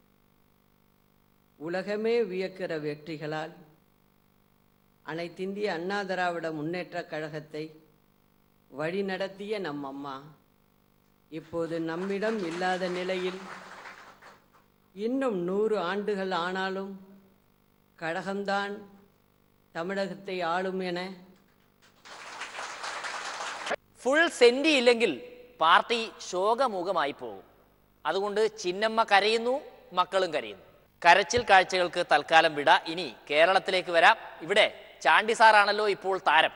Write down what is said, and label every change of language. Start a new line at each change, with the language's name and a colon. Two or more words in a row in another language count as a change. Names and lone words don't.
Tamil: உலகமே வியக்கிற வெற்றிகளால் அனைத்திந்திய அண்ணா திராவிட முன்னேற்றக் கழகத்தை வழிநடத்திய நம் அம்மா இப்போது நம்மிடம் இல்லாத நிலையில் இன்னும் 100 ஆண்டுகள் ஆனாலும் கழகம்தான் தமிழகத்தை ஆளும் என
Malayalam: ഫുൾ സെന്റി ഇല്ലെങ്കിൽ പാർട്ടി ശോകമുഖമായി പോകും. അതുകൊണ്ട് ചിന്നമ്മ കരയുന്നു, മക്കളും കരയുന്നു. കരച്ചിൽ കാഴ്ചകൾക്ക് തൽക്കാലം വിട. ഇനി കേരളത്തിലേക്ക് വരാം. ഇവിടെ ചാണ്ടി സാറാണല്ലോ ഇപ്പോൾ താരം.